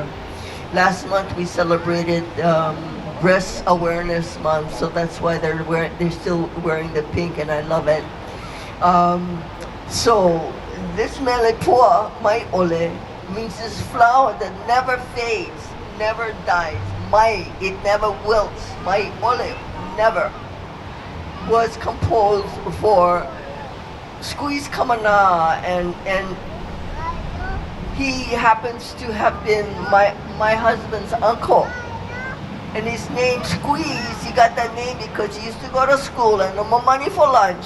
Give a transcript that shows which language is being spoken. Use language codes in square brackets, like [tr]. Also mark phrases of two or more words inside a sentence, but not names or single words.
[en] Last month we celebrated Breast Awareness Month, so that's why they're still wearing the pink, and I love it. So this mele Po Mai Ole means this flower that never fades, never dies. Mai, it never wilts. Mai Ole, never. Was composed for Squeeze Kamana, and he happens to have been my husband's uncle. And his name Squeeze, he got that name because he used to go to school and no more money for lunch.